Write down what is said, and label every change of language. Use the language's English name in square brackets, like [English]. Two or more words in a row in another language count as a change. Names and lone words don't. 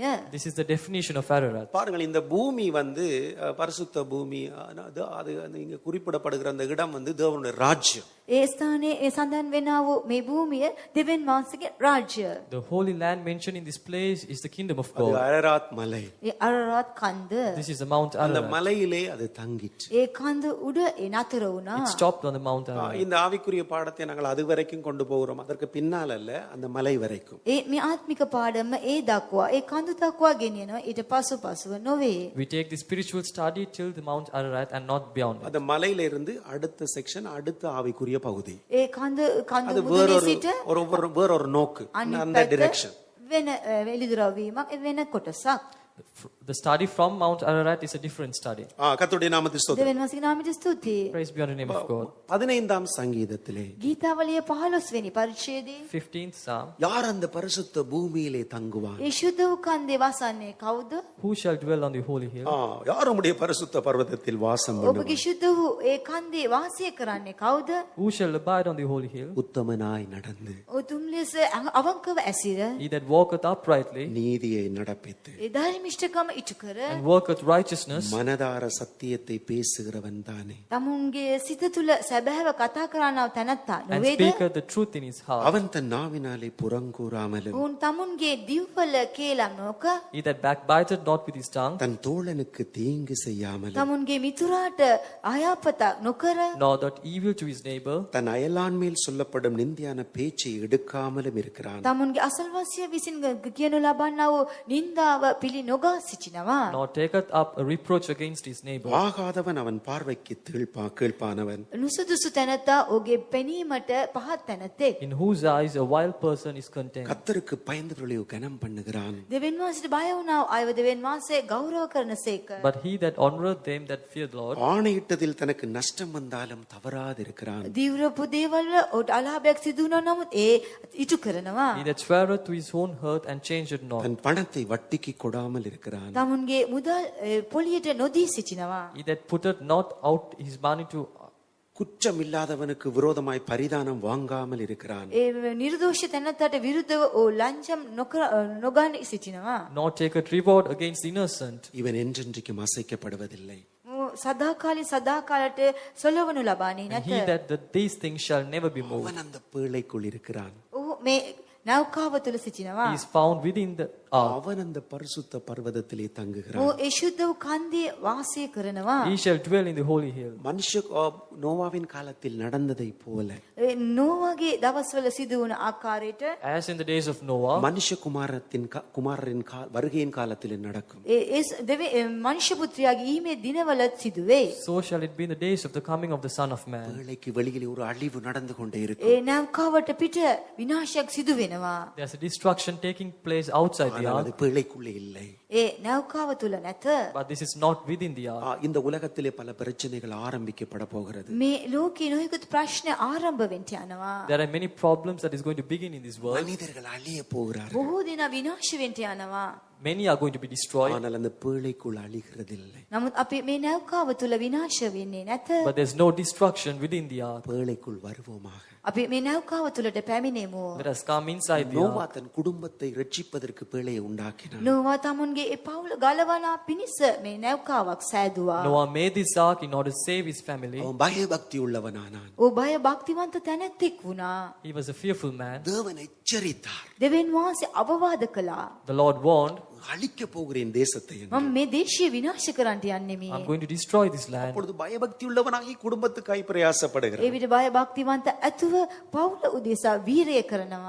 [English] This is the definition of Ararat. [Tamil] பாருங்கள், இந்த பூமி வந்து பரிசுத்த பூமி, அது இங்க குறிப்பிடப்படுகிற அந்த இடம் வந்து தேவனுடைய ராஜ்யம். [Sinhala] ඒ ස්ථානයේ ඒ සඳහන් වෙනා වූ මේ භූමිය දෙවියන් වහන්සේගේ රාජ්‍ය. [English] The Holy Land mentioned in this place is the kingdom of [Tamil] அது [English] God. [Tamil] அரராத் மலை. [Sinhala] ඒ අරරත් කන්ද. [English] This is the Mount [Tamil] அந்த [English] Ararat. [Tamil] மலையிலே அது தங்கிற்று. [Sinhala] ඒ කන්ද උඩ ඒ නතර වුණා. [English] It stopped on the Mount Ararat. [Tamil] இந்த ஆவிக்குரிய பாடத்தை நாங்கள் அது வரைக்கும் கொண்டு போகிறோம், அதற்கு பின்னால் அல்ல, அந்த மலை வரைக்கும். [Sinhala] ඒ මේ ආත්මික පාඩම ඒ දක්වා ඒ කඳු දක්වා ගෙනියනවා, ඊට පසුව නොවේ. [English] We take the spiritual study till the Mount Ararat and not beyond it. [Tamil] அந்த மலையில இருந்து அடுத்த செக்ஷன், அடுத்த ஆவிக்குரிய பகுதி. [Sinhala] ඒ කඳු [Tamil] அது [Sinhala] මුදුනේ සිට [Tamil] வேறொரு நோக்கு, அந்த டிரெக்ஷன். [Sinhala] වෙන එළිදරවීමක් වෙන කොටසක්. [English] The study from Mount Ararat is a different study. [Tamil] கர்த்தருடைய நாமத்துக்கு ஸ்தோத்திரம். [Sinhala] දෙවියන් වහන්සේගේ නාමයට ස්තුතියි. [English] Praise be on the name of God. [Tamil] 15ஆம் சங்கீதத்திலே [Sinhala] ගීතාවලිය 15 වෙනි පරිච්ඡේදයේ [English] 15th Psalm. [Tamil] யார் அந்த பரிசுத்த பூமியிலே தங்குவார்? [Sinhala] ඒ ශුද්ධ වූ කන්දේ වසන්නේ කවුද? [English] Who shall dwell on the holy hill? [Tamil] யார் உம்முடைய பரிசுத்த பர்வதத்தில் வாசம் பண்ணுவார்? [Sinhala] ඔබගේ ශුද්ධ වූ ඒ කන්දේ වාසය කරන්නේ කවුද? [English] Who shall abide on the holy hill? [Tamil] உத்தமனாய் நடந்து [Sinhala] උතුම් ලෙස අවංකව ඇසිර [English] He that walketh uprightly [Tamil] நீதியை நடப்பித்து [Sinhala] ඒ ධර්මිෂ්ඨකම ඉටු කර [English] and worketh righteousness [Tamil] மனதார சத்தியத்தை பேசுகிறவன் தானே. [Sinhala] තමුන්ගේ සිත තුළ සැබෑව කතා කරනව තැනැත්තා [English] and [Sinhala] නොවේද? [English] speaketh the truth in his heart. [Tamil] அவன் தன் நாவினாலே புறங்கூறாமலும் [Sinhala] ඔවුන් තමුන්ගේ දිව්වල කේලම් නොක [English] He that backbiteth not with his tongue, [Tamil] தன் தோழனுக்கு தீங்கு செய்யாமலும் [Sinhala] තමුන්ගේ මිතුරාට අයාපතක් නොකර [English] nor that evil to his neighbor, [Tamil] தன் அயலான் மேல் சொல்லப்படும் நிந்தியான பேச்சை எடுக்காமலும் இருக்கிறான். [Sinhala] තමුන්ගේ අසල්වාසිය විසින් කියනු ලබන්නා වූ නින්දාව පිළි නොගා සිටිනවා. [English] nor taketh up a reproach against his neighbor. [Tamil] ஆகாதவன் அவன் பார்வைக்கு கீழ்ப்பானவன். [Sinhala] නුසුදුසු තැනැත්තා ඔහුගේ පෙනීමට පහත් තැනැත්තෙක්. [English] In whose eyes a wild person is content. [Tamil] கர்த்தருக்கு பயந்தவர்களை கனம் பண்ணுகிறான். [Sinhala] දෙවියන් වහන්සේට බය වුණා අයව දෙවියන් වහන්සේ ගෞරව කරන සේක. [English] But he that honoureth them that fear the Lord, [Tamil] ஆணையிட்டதில் தனக்கு நஷ்டம் வந்தாலும் தவறாதிருக்கிறான். [Sinhala] දීවරපු දේවල් වල ඔහුට අලාභයක් සිදු වුණා නමුත් ඒ ඉටු කරනවා. [English] he that sweareth to his own hurt and changeth not, [Tamil] தன் பணத்தை வட்டிக்கு கொடாமல் இருக்கிறான். [Sinhala] තමුන්ගේ මුදල් පොලියට නොදී සිටිනවා. [English] he that putteth not out his money to [Tamil] குற்றம் இல்லாதவனுக்கு விரோதமாய் பரிதானம் வாங்காமல் இருக்கிறான். [Sinhala] ඒ නිර්දෝෂ තැනැත්තට විරුද්ධව ලංචම් නොගන්න සිටිනවා. [English] nor take a reward against the innocent. [Tamil] இவன் என்றென்றைக்கும் அசைக்கப்படுவதில்லை. [Sinhala] සදාකාලට සොලවනු ලබන්නේ [English] And [Sinhala] නැත. [English] he that these things shall never be moved. [Tamil] அவன் அந்த பேழைக்குள் இருக்கிறான். [Sinhala] ඔහු මේ නෞකාව තුල සිටිනවා. [English] He is found within the ark. [Tamil] அவன் அந்த பரிசுத்த பர்வதத்திலே தங்குகிறான். [Sinhala] ඔහු ඒ ශුද්ධ වූ කන්දේ වාසය කරනවා. [English] He shall dwell in the holy hill. [Tamil] மனுஷ நோவாவின் காலத்தில் நடந்ததை போல [Sinhala] ඒ නෝවාගේ දවස්වල සිදු වුණ ආකාරයට [English] As in the days of Noah, [Tamil] குமாரரின் வருகையின் காலத்தில் நடக்கும். [Sinhala] මනුෂ්‍ය පුත්‍රයාගේ ඊමේ දිනවල සිදුවේ. [English] so shall it be in the days of the coming of the Son of Man. [Tamil] பேழைக்கு வெளியிலே ஒரு அழிவு நடந்து கொண்டே [Sinhala] ඒ [Tamil] இருக்கும். [Sinhala] නෞකාවට පිට විනාශයක් සිදු වෙනවා. [English] There's a destruction taking place outside the [Tamil] ஆனால் அது [English] ark, [Tamil] பேழைக்குள்ளே இல்லை. [Sinhala] ඒ නෞකාව තුල නැත. [English] but this is not within the ark. [Tamil] இந்த உலகத்திலே பல பிரச்சனைகள் ஆரம்பிக்கப்பட போகிறது. [Sinhala] මේ ලෝකේ නොයෙකුත් ප්‍රශ්න ආරම්භ වෙන්න යනවා. [English] There are many problems that is going to begin in this world. [Tamil] மனிதர்கள் அழிய போகிறார்கள். [Sinhala] බොහෝ දෙනා විනාශ වෙන්න යනවා. [English] Many are going to be destroyed, [Tamil] ஆனால் அந்த பேழைக்குள் அழிகிறதில்லை. [Sinhala] නමුත් අපි මේ නෞකාව තුල විනාශ වෙන්නේ නැත. [English] but there's no destruction within the ark. [Tamil] பேழைக்குள் வருவோமாக. [Sinhala] අපි මේ නෞකාව තුලට පැමිණෙමු. [English] Let us come inside the [Tamil] நோவா [English] ark. [Tamil] தன் குடும்பத்தை ரட்சிப்பதற்கு பேழையை உண்டாக்கினான். [Sinhala] නෝවා තමුන්ගේ ඒ පවුල ගලවනා පිණිස මේ නෞකාවක් සෑදුවා. [English] Noah made this ark in order to save his family. [Tamil] அவன் பயபக்தி உள்ளவனானான். [Sinhala] ඔහු බය භක්තිවන්ත තැනැත්තෙක් වුණා. [English] He was a fearful man. [Tamil] தேவன் எச்சரித்தார். [Sinhala] දෙවියන් වහන්සේ අවවාද කළා. [English] The Lord warned, [Tamil] அழிக்க போகிறேன் தேசத்தை என்று. [Sinhala] මම මේ දේශය විනාශ කරන්නට යන්නේ [English] I'm [Sinhala] මේ. [English] going to destroy this land. [Tamil] அப்பொழுது பயபக்தி உள்ளவனாகி குடும்பத்துக்காய் பிரயாசப்படுகிறான். [Sinhala] ඒ විට බය භක්තිවන්ත ඇතුව පවුල උදෙසා වීරය කරනවා.